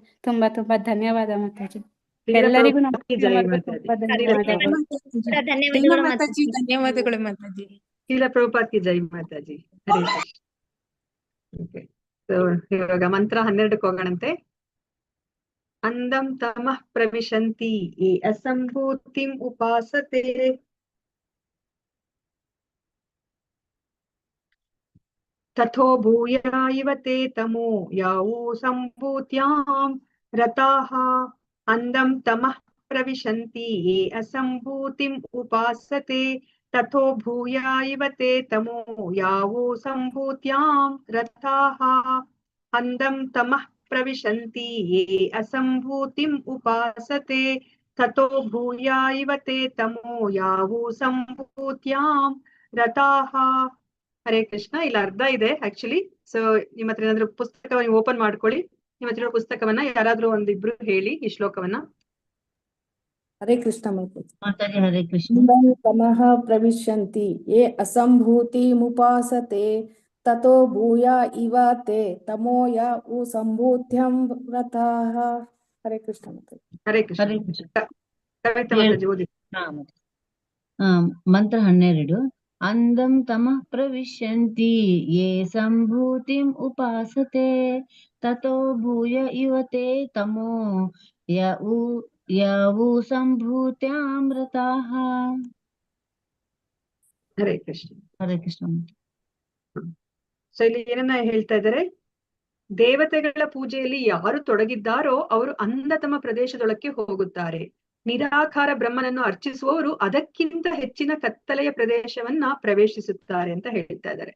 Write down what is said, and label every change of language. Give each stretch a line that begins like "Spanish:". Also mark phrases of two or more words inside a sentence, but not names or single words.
Kannada: ತುಂಬಾ ತುಂಬಾ ಧನ್ಯವಾದ ಮಾತಾಜಿ. ಎಲ್ಲರಿಗೂ ನಮ್ಮ ತುಂಬಾ ಧನ್ಯವಾದಗಳು. ಧನ್ಯವಾದಗಳು ಮಾತಾಜಿ. ಧನ್ಯವಾದಗಳು ಮಾತಾಜಿ. ಶ್ರೀಲ ಪ್ರಭುಪಾದ
Hindi: की जय
Kannada: ಮಾತಾಜಿ. ಹರೇ ಕೃಷ್ಣ.
English: okay, so
Kannada: ಇವಾಗ ಮಂತ್ರ 12ಕ್ಕೆ ಹೋಗೋಣಂತೆ.
Sanskrit: ಅಂದಂ ತಮಃ ಪ್ರವಿಶಂತಿ ಯೇ ಅಸಂಭೂತಿಂ ಉಪಾಸತೆ ತಥೋ ಭೂಯ ಇವ ತೇ ತಮೋ ಯಾವೋ ಸಂಭೂತ್ಯಾಂ ರತಾಃ. ಅಂದಂ ತಮಃ ಪ್ರವಿಶಂತಿ ಯೇ ಅಸಂಭೂತಿಂ ಉಪಾಸತೆ ತಥೋ ಭೂಯ ಇವ ತೇ ತಮೋ ಯಾವೋ ಸಂಭೂತ್ಯಾಂ ರತಾಃ. ಅಂದಂ ತಮಃ ಪ್ರವಿಶಂತಿ ಯೇ ಅಸಂಭೂತಿಂ ಉಪಾಸತೆ ತಥೋ ಭೂಯ ಇವ ತೇ ತಮೋ ಯಾವೋ ಸಂಭೂತ್ಯಾಂ ರತಾಃ.
Kannada: ಹರೇ ಕೃಷ್ಣ. ಇಲ್ಲಿ ಅರ್ಧ ಇದೆ ಆಕ್ಚುಲಿ. ಸೊ ನಿಮ್ಮ ಹತ್ರ ಏನಾದ್ರು ಪುಸ್ತಕ ಓಪನ್ ಮಾಡ್ಕೊಳ್ಳಿ. ನಿಮ್ಮ ಹತ್ರ ಪುಸ್ತಕವನ್ನ ಯಾರಾದ್ರೂ ಒಂದಿಬ್ರು ಹೇಳಿ ಈ ಶ್ಲೋಕವನ್ನ. ಹರೇ ಕೃಷ್ಣ ಮಾತಾಜಿ. ಹರೇ ಕೃಷ್ಣ.
Sanskrit: ತಮಃ ಪ್ರವಿಶಂತಿ ಯೇ ಅಸಂಭೂತಿಮುಪಾಸತೆ ತಥೋ ಭೂಯ ಇವ ತೇ ತಮೋ ಯಾವು ಸಂಭೂತ್ಯಂ ರತಾಃ.
Kannada: ಹರೇ ಕೃಷ್ಣ ಮಾತಾಜಿ. ಹರೇ ಕೃಷ್ಣ. ಹರೇ ಕೃಷ್ಣ. ಕವಿತಾ ಮಾತಾಜಿ ಓದಿ.
Sanskrit: ಮಂತ್ರ 12. ಅಂದಂ ತಮಃ ಪ್ರವಿಶಂತಿ ಯೇ ಸಂಭೂತಿಂ ಉಪಾಸತೆ ತಥೋ ಭೂಯ ಇವ ತೇ ತಮೋ ಯಾವು ಸಂಭೂತ್ಯಾಂ ರತಾಃ.
Kannada: ಹರೇ ಕೃಷ್ಣ. ಹರೇ ಕೃಷ್ಣ. ಸೊ ಇಲ್ಲಿ ಏನನ್ನ ಹೇಳ್ತಾ ಇದ್ದಾರೆ, ದೇವತೆಗಳ ಪೂಜೆಯಲ್ಲಿ ಯಾರು ತೊಡಗಿದ್ದಾರೋ ಅವರು ಅಂಧತಮ ಪ್ರದೇಶದೊಳಕ್ಕೆ ಹೋಗುತ್ತಾರೆ. ನಿರಾಕಾರ ಬ್ರಹ್ಮನನ್ನು ಅರ್ಚಿಸುವವರು ಅದಕ್ಕಿಂತ ಹೆಚ್ಚಿನ ಕತ್ತಲೆಯ ಪ್ರದೇಶವನ್ನ ಪ್ರವೇಶಿಸುತ್ತಾರೆ ಅಂತ ಹೇಳ್ತಾ ಇದ್ದಾರೆ.